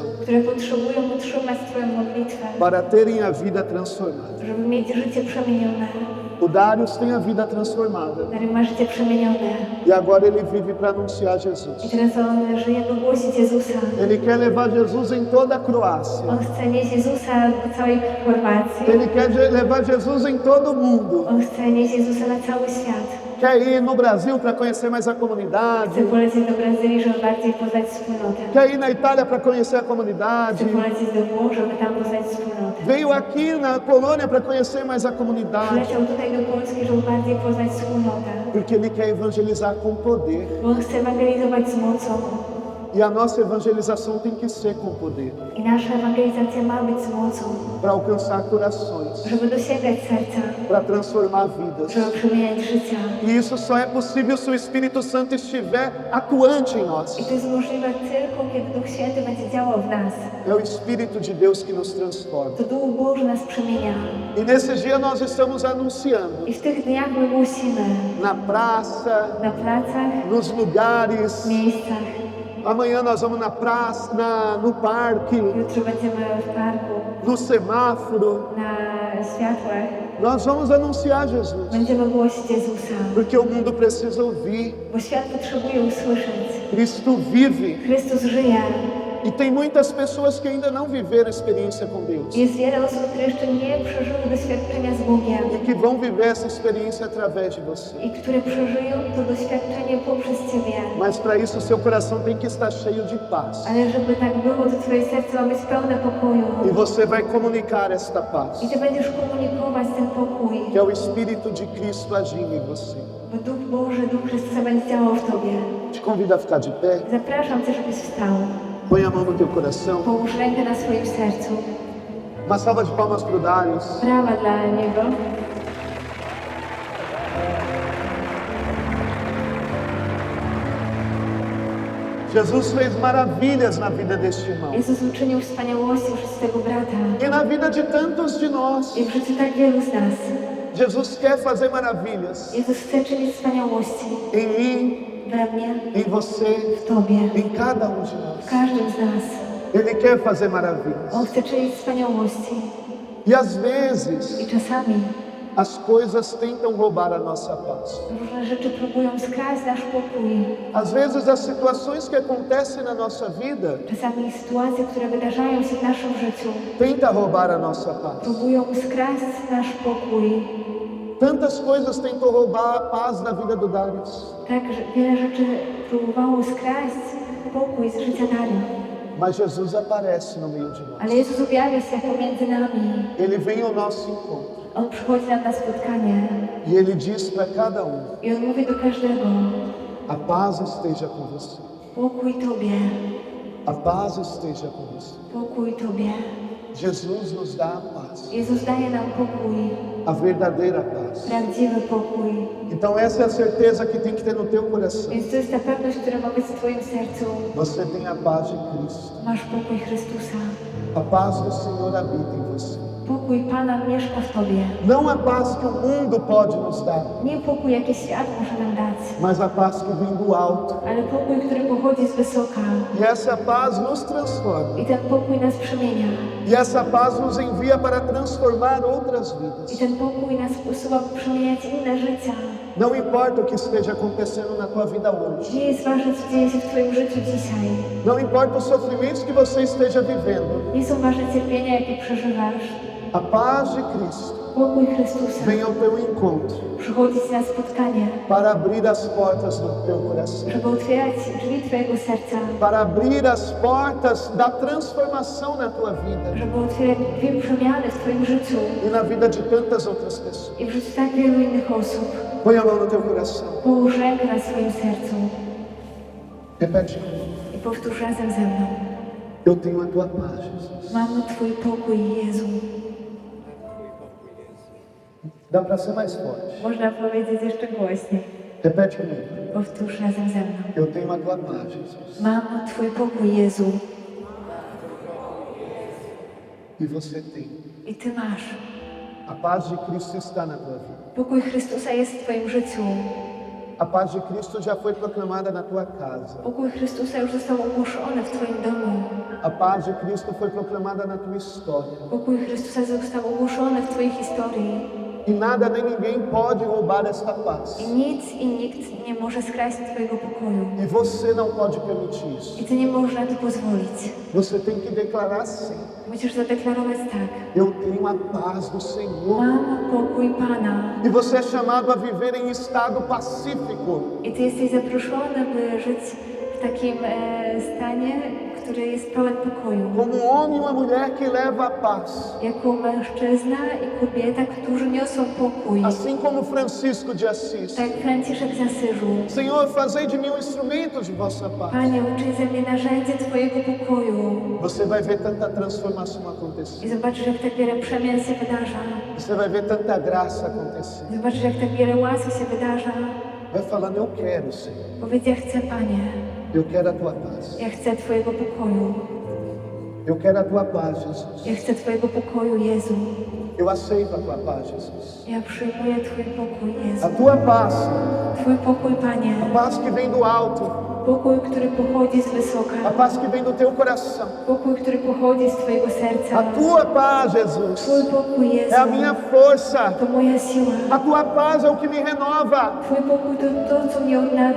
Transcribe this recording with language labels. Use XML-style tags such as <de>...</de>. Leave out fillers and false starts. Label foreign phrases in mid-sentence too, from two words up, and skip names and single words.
<pl>które potrzebują utrzymać Twoją modlitwę,</pl> <pt>para terem a vida transformada.</pt> <pl>żeby mieć życie przemienione.</pl> <pt>O Darius tem a vida transformada</pt> <pl>Dariusz ma życie przemienione.</pl> <pt>e agora ele vive para anunciar Jesus.</pt> <pl>I teraz on żyje, by głosić Jezusa.</pl> <pt>Ele quer levar Jesus em toda a Croácia.</pt> <pl>On chce nieść Jezusa do całej Chorwacji.</pl> <pt>Ele quer levar Jesus em todo o mundo.</pt> <pl>On chce nieść Jezusa na cały świat.</pl> <pt>Quer ir no Brasil para conhecer mais a comunidade.</pt> <pl>Chce polecieć do Brazylii, żeby bardziej poznać wspólnotę.</pl> <pt>Quer ir na Itália para conhecer a comunidade.</pt> <pl>Chce polecieć do Włoch, żeby tam poznać wspólnotę.</pl> <pt>Veio aqui na Polônia para conhecer mais a comunidade.</pt> <pl>Przyleciał tutaj do Polski, żeby bardziej poznać wspólnotę.</pl> <pt>Porque ele quer evangelizar com poder.</pt> <pl>Bo on chce ewangelizować z mocą.</pl> <pt>E a nossa evangelização tem que ser com poder.</pt> <pl>I nasza ewangelizacja ma być z mocą,</pl> <pt>Para alcançar corações.</pt> <pl>żeby dosięgać serca,</pl> <pt>Para transformar vidas.</pt> <pl>żeby przemieniać życia.</pl> <pt>E isso só é possível se o Espírito Santo estiver atuante em nós.</pt> <pl>I to jest możliwe tylko, kiedy Duch Święty będzie działał w nas.</pl> <pt>É o Espírito de Deus que nos transforma.</pt> <pl>To Duch Boży nas przemienia.</pl> <pt>E nesse dia nós estamos anunciando</pt> <pl>I w tych dniach my głosimy</pl> <pt>na praça,</pt> <pl>na placach,</pl> <pt>nos lugares.</pt> <pl>w miejscach.</pl> <pt>Amanhã nós vamos na praça, no parque,</pt> <pl>Jutro będziemy w parku,</pl> <pt>no semáforo.</pt> <pl>na światłach.</pl> <pt>Nós vamos anunciar Jesus.</pt> <pl>Będziemy głosić Jezusa,</pl> <pt>Porque o mundo precisa ouvir.</pt> <pl>bo świat potrzebuje usłyszeć.</pl> <pt>Cristo vive.</pt> <pl>Chrystus żyje.</pl> <pt>E tem muitas pessoas que ainda não viveram experiência com Deus.</pt> <pl>Jest wiele osób, które jeszcze nie przeżyły doświadczenia z Bogiem</pl> <pt>E que vão viver essa experiência através de você.</pt> <pl>i które przeżyją to doświadczenie poprzez Ciebie.</pl> <pt>Mas para isso seu coração tem que estar cheio de paz.</pt> <pl>Ale żeby tak było, to Twoje serce ma być pełne pokoju.</pl> <pt>E você vai comunicar esta paz.</pt> <pl>I Ty będziesz komunikować ten pokój,</pl> <pt>Que é o Espírito de Cristo agindo em você.</pt> <pl>bo Duch Boży, Duch Chrystusa będzie działał w Tobie.</pl> <pt>Te convido a ficar de pé.</pt> <pl>Zapraszam Cię, żebyś wstał.</pl> <pt>Põe a mão no teu coração.</pt> <pl>Połóż rękę na swoim sercu.</pl> <pt>Uma salva de palmas para o Darius.</pt> <pl>Brawa dla niego.</pl> <pt>Jesus fez maravilhas na vida deste irmão.</pt> <pl>Jezus uczynił wspaniałości w życiu tego brata</pl> <pt>E na vida de tantos de nós.</pt> <pl>i w życiu tak wielu z nas.</pl> <pt>Jesus quer fazer maravilhas</pt> <pl>Jezus chce czynić wspaniałości</pl> <pt>em mim,</pt> <pl>we mnie,</pl> <pt>em você,</pt> <pl>w Tobie,</pl> <pt>em cada um de</pt> <pl>w</pl> <pt>nós.</pt> <pl>każdym z nas.</pl> <pt>Ele quer fazer maravilhas.</pt> <pl>On chce czynić wspaniałości</pl> <pt>E às vezes</pt> <pl>i czasami</pl> <pt>as coisas tentam roubar a nossa paz.</pt> <pl>różne rzeczy próbują skraść nasz pokój.</pl> <pt>Às vezes as situações que acontecem na nossa vida</pt> <pl>Czasami sytuacje, które wydarzają się w naszym życiu,</pl> <pt>tentam roubar a nossa paz.</pt> <pl>próbują skraść nasz pokój.</pl> <pt>Tantas coisas tentam roubar a paz da vida do Darius.</pt> <pl>Tak, że wiele rzeczy próbowało skraść pokój z życia Dariusza.</pl> <pt>Mas Jesus aparece no meio de nós.</pt> <pl>Ale Jezus objawia się jako między nami.</pl> <pt>Ele vem ao nosso encontro.</pt> <pl>On przychodzi nam na spotkanie</pl> <pt>E Ele diz para cada um:</pt> <pl>i On mówi do każdego:</pl> <pt>a paz esteja com você.</pt> <pl>pokój Tobie,</pl> <pt>A paz esteja com você.</pt> <pl>pokój Tobie.</pl> <pt>Jesus nos dá a paz.</pt> <pl>Jezus daje nam pokój,</pl> <pt>A verdadeira paz.</pt> <pl>prawdziwy pokój.</pl> <pt>Então essa é a certeza que tem que ter no teu coração.</pt> <pl>Więc to jest ta pewność, która ma być w Twoim sercu.</pl> <pt>Você tem a paz de Cristo.</pt> <pl>Masz pokój Chrystusa.</pl> <pt>A paz do Senhor habita em você.</pt> <pl>Pokój Pana mieszka w Tobie.</pl> <pt>Não a paz que o mundo pode nos dar,</pt> <pl>Nie pokój, jaki świat może nam dać,</pl> <pt>mas a paz que vem do alto.</pt> <pl>ale pokój, który pochodzi z wysoka.</pl> <pt>E essa paz nos transforma.</pt> <pl>I ten pokój nas przemienia.</pl> <pt>E essa paz nos envia para transformar outras</pt> <pl>I</pl> <pt>vidas.</pt> <pl>ten pokój nas posyła, by przemieniać inne życia.</pl> <pt>Não importa o que esteja acontecendo na tua vida hoje.</pt> <pl>Nie jest ważne, co dzieje się w Twoim życiu dzisiaj.</pl> <pt>Não importa os sofrimentos que você esteja vivendo.</pt> <pl>Nie są ważne cierpienia, jakie przeżywasz.</pl> <pt>A paz de Cristo</pt> <pl>Pokój Chrystusa</pl> <pt>vem ao teu encontro</pt> <pl>przychodzi na spotkanie,</pl> <pt>para abrir as portas do teu coração.</pt> <pl>żeby otwierać drzwi Twojego serca,</pl> <pt>Para abrir as portas da transformação na tua vida</pt> <pl>żeby otwierać dwie przemiany w Twoim życiu</pl> <pt>e na vida de tantas outras pessoas.</pt> <pl>i w życiu tak wielu innych osób.</pl> <pt>Põe a mão no teu coração.</pt> <pl>Połóż rękę na swoim sercu</pl> <pt>Repete comigo.</pt> <pl>i powtórz razem ze mną.</pl> <pt>Eu tenho a tua paz, Jesus.</pt> <pl>Mam Twój pokój, Jezu.</pl> <pt>Dá para ser mais forte.</pt> <pl>Można powiedzieć jeszcze głośniej.</pl> <pt>Repete comigo.</pt> <pl>Powtórz razem ze mną.</pl> <pt>Eu tenho a tua paz, Jesus.</pt> <pl>Mam Twój pokój, Jezu.</pl> <pt>E você tem.</pt> <pl>I Ty masz.</pl> <pt>A paz de Cristo está na tua vida.</pt> <pl>Pokój Chrystusa jest w Twoim życiu.</pl> <pt>A paz de Cristo já foi proclamada na tua casa.</pt> <pl>Pokój Chrystusa już został ogłoszony w Twoim domu.</pl> <pt>A paz de Cristo foi proclamada na tua história.</pt> <pl>Pokój Chrystusa został ogłoszony w Twojej historii.</pl> <pt>E nada nem ninguém pode roubar esta paz.</pt> <pl>I nic i nikt nie może skraść Twojego pokoju.</pl> <pt>E você não pode permitir isso.</pt> <pl>I Ty nie możesz na to pozwolić.</pl> <pt>Você tem que declarar sim.</pt> <pl>Musisz zadeklarować tak.</pl> <pt>Eu tenho a paz do Senhor.</pt> <pl>Mam pokój Pana.</pl> <pt>E você é chamado a viver em estado pacífico.</pt> <pl>I Ty jesteś zaproszony, by żyć w takim stanie, który jest pełen pokoju.</pl> <pt>Como um homem e uma mulher que leva a paz.</pt> <pl>Jako mężczyzna i kobieta, którzy niosą pokój.</pl> <pt>Assim como Francisco de Assis.</pt> <pl>Tak jak Franciszek z Asyżu.</pl> <pt>Senhor, fazei de mim um instrumento de vossa paz.</pt> <pl>Panie, uczyj ze mnie narzędzie Twojego pokoju.</pl> <pt>Você vai ver tanta transformação acontecer.</pt> <pl>I zobaczysz, jak tak wiele przemian się wydarza.</pl> <pt>Você vai ver tanta graça acontecer.</pt> <pl>Zobaczysz, jak tak wiele łaski się wydarza.</pl> <pt>Vai falando, eu quero, Senhor.</pt> <pl>Powiedz, ja chcę, Panie.</pl> <pt>Eu quero a tua paz.</pt> <pl>Ja chcę Twojego pokoju.</pl> <pt>Eu quero a tua paz, Jesus.</pt> <pl>Ja chcę Twojego pokoju, Jezu.</pl> <pt>Eu aceito a tua paz, Jesus.</pt> <pl>Ja przyjmuję Twój pokój, Jezu.</pl> <pt>A tua paz, Senhor.</pt> <pl>Twój pokój, Panie.</pl> <pt>A paz que vem do alto.</pt> <pl>Pokój, który pochodzi z wysoka.</pl> <pt>A paz que vem do teu coração.</pt> <pl>Pokój, który pochodzi z Twojego</pl> <pt>A</pt> <pl>serca.</pl> <pt>tua paz, Jesus.</pt> <pl>Twój pokój, Jezu.</pl> <pt>É a minha força.</pt> <pl>To moja siła.</pl> <pt>A tua paz é o que me renova.</pt> <pl>Twój pokój to to, co mnie odnawia.</pl>